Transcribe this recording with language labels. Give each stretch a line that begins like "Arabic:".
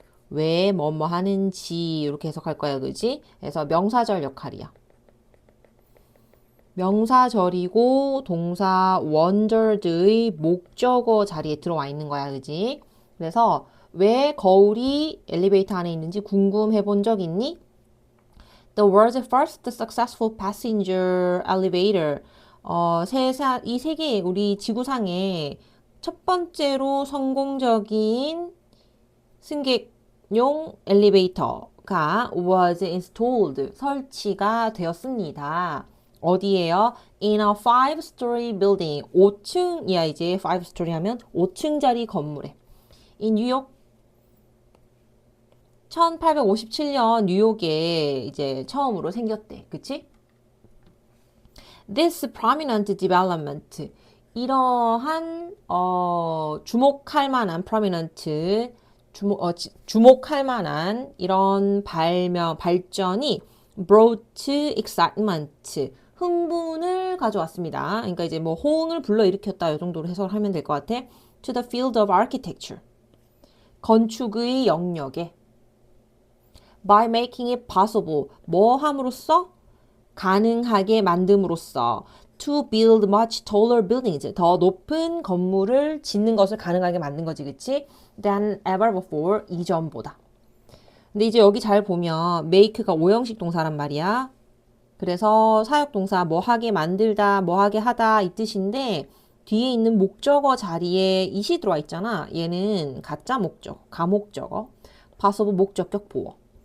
Korean: 왜 뭐뭐 하는지 이렇게 해석할 거야, 그지? 그래서 명사절 역할이야. 명사절이고 동사 wondered의 목적어 자리에 들어와 있는 거야, 그지? 그래서 왜 거울이 엘리베이터 안에 있는지 궁금해 본 적 있니?
English: The world's first successful passenger elevator.
Korean: 이 세계 우리 지구상의 첫 번째로 성공적인 승객용 엘리베이터가 was installed 설치가 되었습니다. 어디에요?
English: In a five-story building.
Korean: 5층이야 이제 five-story 하면 5층짜리 건물에. 이 뉴욕 1857년 뉴욕에 이제 처음으로 생겼대. 그치?
English: This prominent development.
Korean: 이러한 주목할 만한 prominent 주목할 만한 이런 발전이 brought excitement 흥분을 가져왔습니다. 그러니까 이제 뭐 호응을 불러일으켰다 이 정도로 해석을 하면 될 것 같아.
English: To the field of architecture 건축의 영역에 by making it possible 뭐 함으로써 가능하게 만듦으로써 to build much taller buildings 더 높은 건물을 짓는 것을 가능하게 만든 거지, 그치? than ever before 이전보다.
Korean: 근데 이제 여기 잘 보면 make가 오형식 동사란 말이야. 그래서 사역동사 뭐 하게 만들다, 뭐 하게 하다 이 뜻인데 뒤에 있는 목적어 자리에 it이 들어와 있잖아. 얘는 가짜 목적어, 가목적어, passive 목적격 보어.